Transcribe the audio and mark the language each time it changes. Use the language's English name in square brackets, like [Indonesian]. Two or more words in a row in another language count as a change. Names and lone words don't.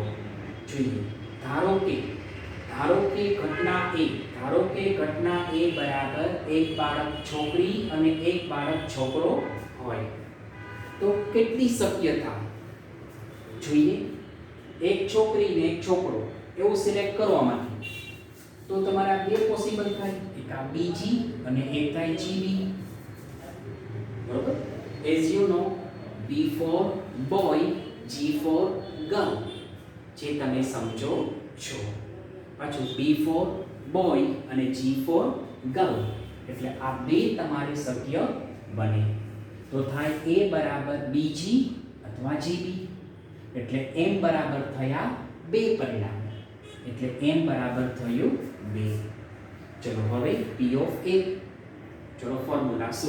[Gujarati] જોઈએ, ધારો કે ઘટના A બરાબર એક બાળક છોકરી અને એક બાળક છોકરો હોય. તો કેટલી શક્યતા? જોઈએ, એક છોકરી ને એક છોકરો એવું સિલેક્ટ કરવામાંથી તો તમારા બે પોસિબલ થાય. એક આ BG અને એક થાય GB. બરોબર? [English] as you know, B for boy, G for girl, [Gujarati] જે તમે સમજો છો. [English] પાછું B for boy અને G for girl, [Gujarati] એટલે આ બે તમારે શક્ય બને. તો થાય A બરાબર BG અથવા GB. એટલે m બરાબર થયા બે પરિણામ, એટલે m બરાબર થયું 2. ચલો, હવે [English] P of A. [Gujarati] ચલો, ફોર્મ્યુલા શું?